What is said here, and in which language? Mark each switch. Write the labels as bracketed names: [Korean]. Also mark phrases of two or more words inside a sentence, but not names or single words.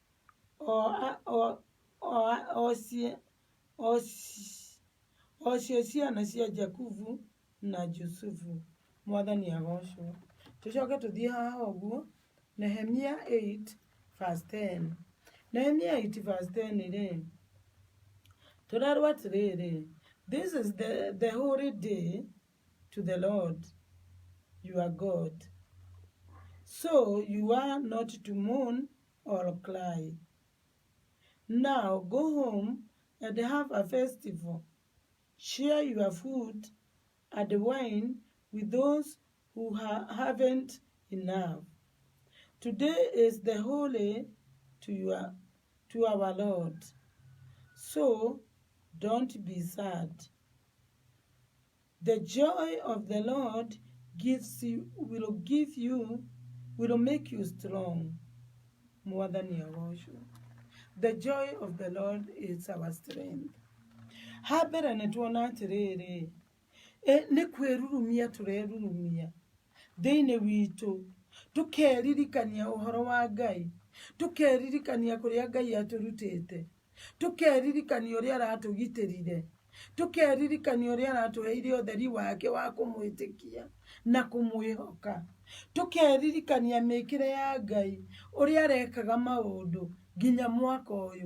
[Kikuyu] O cio ciana cia Jakubu na Jusufu. Mwathani agocwo. Tũcoke tũthiĩ haha ũguo, Nehemia 8 verse 10. Nehemia 8 verse 10 rĩ, tũrarwo atĩrĩrĩ, [English] this is the holy day to the Lord your God. So you are not to mourn or cry. Now go home and have a festival. Share your food and wine with those who haven't enough. Today is the holy to our Lord. So don't be sad. The joy of the Lord will make you strong. [Kikuyu] Mwathani agocwo. [English] The joy of the Lord is our strength. [Kikuyu] Habere nĩ tuona atĩrĩrĩ, nĩ kwĩrurumia tũrerurumia thĩinĩ witũ, tũkeririkania ũhoro wa Ngai, tũkeririkania kũrĩa Ngai atũrutĩte, tũkeririkania ũrĩa aratũgitĩrire, tũkeririkania ũrĩa aratũheire ũtheri wake wa kũmwĩtĩkia na kũmwĩhoka, tũkeririkania mĩĩkĩre ya Ngai ũrĩa arekaga maũndũ nginya mwaka ũyũ.